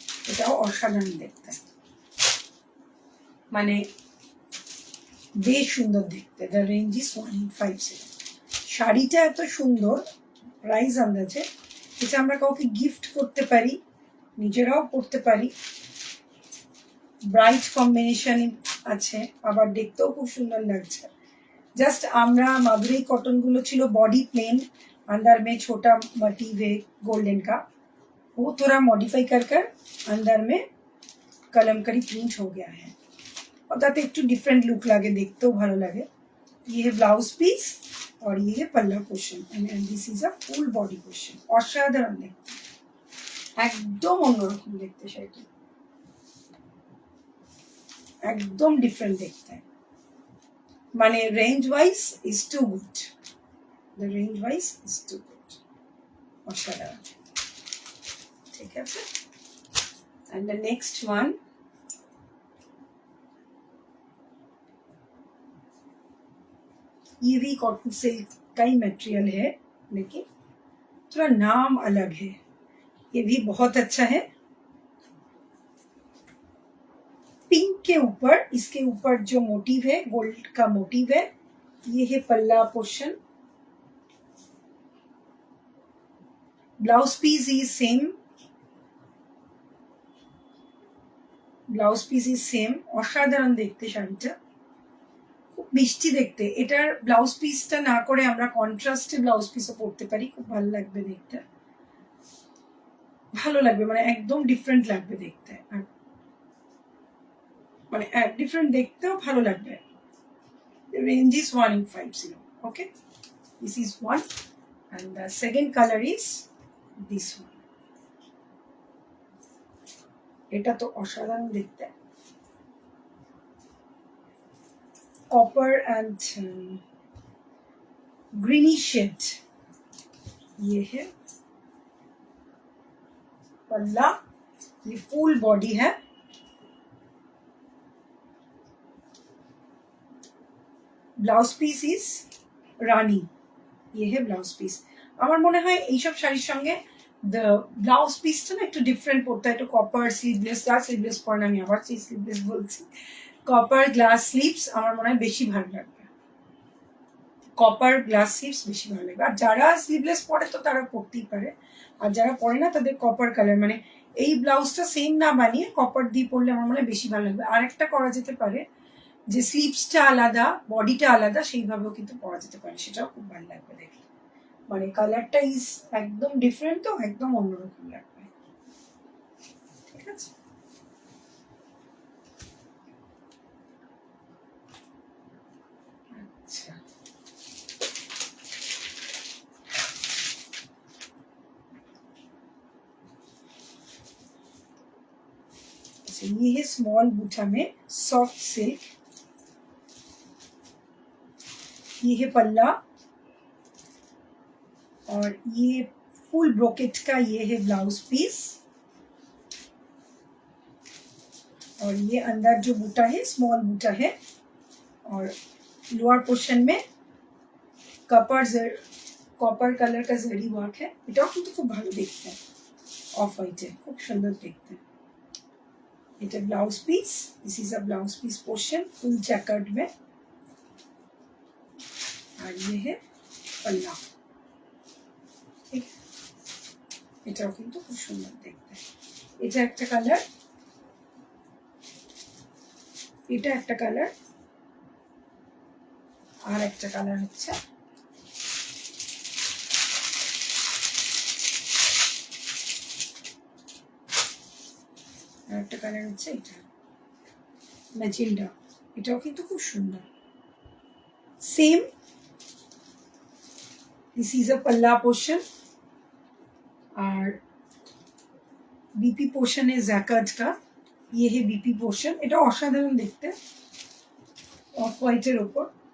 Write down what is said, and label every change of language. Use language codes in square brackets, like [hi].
[bn] এটাও অসাধারণ দেখতে, মানে বেশ সুন্দর দেখতে। [en] The range is 1850। [bn] শাড়িটা এত সুন্দর, প্রাইস আন্দাজে এটা আমরা কাউকে গিফট করতে পারি, নিজেরাও পরতে পারি। ব্রাইট কম্বিনেশন আছে, আবার দেখতেও খুব সুন্দর লাগছে। জাস্ট আমরা মাদুরাই কটন গুলো ছিল [hi] बॉडी प्लेन, अंदर में छोटा मोटिव है गोल्डन का, वो थोड़ा मॉडिफाई कर अंदर में कलमकारी प्रिंट हो गया है, और [bn] তাতে একটু ডিফারেন্ট লুক লাগে, দেখতেও ভালো লাগে। [hi] ये है ब्लाउज पीस और ये है पल्ला portion, [en] And this is a full body portion. [bn] অসাধারণ দেখতে, একদম অন্যরকম দেখতে, শাড়িটা একদম ডিফারেন্ট দেখতে, মানে [en] Range wise is too good. The range wise is too good, [bn] অসাধারণ। ঠিক আছে, [en] and the next one [hi] ये भी कॉटन सिल्क का ही मटेरियल है, लेकिन थोड़ा नाम अलग है। ये भी बहुत अच्छा है। पिंक के ऊपर, इसके ऊपर जो मोटिव है गोल्ड का मोटिव है। ये है पल्ला portion. [en] Blouse piece is same, blouse piece is same. [bn] অসাধারণ দেখতে শাড়িটা, খুব মিষ্টি দেখতে। এটার ব্লাউজ পিসটা না করে আমরা কন্ট্রাস্টে ব্লাউজ পিসও পরতে পারি, খুব ভালো লাগবে দেখতে, ভালো লাগবে, মানে একদম ডিফারেন্ট লাগবে দেখতে, আর মানে ডিফারেন্ট দেখতেও ভালো লাগবে। [en] Range is 1850। Okay, this is one, and the second color is this one। [bn] এটা তো অসাধারণ দেখতে, [hi] कॉपर एंड ग्रीनी शेड। ये है पल्ला, ये फुल बॉडी है। [en] blouse piece is rani, [hi] ये है ब्लाउज पीस। [bn] আমার মনে হয় এইসব শাড়ির সঙ্গে ব্লাউজ পিসটা না একটু ডিফারেন্ট পড়তে হয়, একটু কপার স্লিভলেস, স্লিভলেস পরে আমি আবার সেই স্লিভলেস বলছি, কপার গ্লাস স্লিভস আমার মনে হয় বেশি ভালো লাগবে, কপার গ্লাস স্লিভস বেশি ভালো লাগবে। আর যারা স্লিভলেস পরে তো তারা পরতেই পারে, আর যারা পরে না তাদের কপার কালার, মানে এই ব্লাউজটা সেম না বানিয়ে কপার দিয়ে পরলে আমার মনে হয় বেশি ভালো লাগবে। আর একটা করা যেতে পারে যে স্লিভসটা আলাদা বডিটা আলাদা, সেইভাবেও কিন্তু পরা যেতে পারে, সেটাও খুব ভালো লাগবে দেখলে, মানে কালারটা ইজ একদম ডিফারেন্ট, তো একদম অন্যরকম লাগবে। ঠিক আছে, আচ্ছা [hi] ये है स्मॉल बूटा में सॉफ्ट सिल्क। ये है पल्ला, और ये फुल ब्रोकेट का ये है ब्लाउज पीस। और ये अंदर जो बूटा है स्मॉल बूटा है और लोअर पोर्शन में कॉपर कलर का जरी वर्क है। [bn] এটাও কিন্তু খুব ভালো দেখতে, অফ হোয়াইটে খুব সুন্দর দেখতে। [en] এটা blouse piece, this is a blouse piece [hi] portion full jacket में। और ये है पल्ला, ठीक है। [bn] এটাও কিন্তু খুব সুন্দর দেখতে। এটা একটা কালার, এটা একটা কালার, আর একটা কালার হচ্ছে আর একটা কালার হচ্ছে এটা ম্যাজেন্ডা। এটাও কিন্তু খুব সুন্দর। [hi] सेम [en] this is a [hi] पल्ला पोर्शन और बीपी पोर्शन है जैकेट का। ये है बीपी पोर्शन, [bn] এটা অসাধারণ দেখতে, [hi] ऑफ व्हाइटेर ऊपर।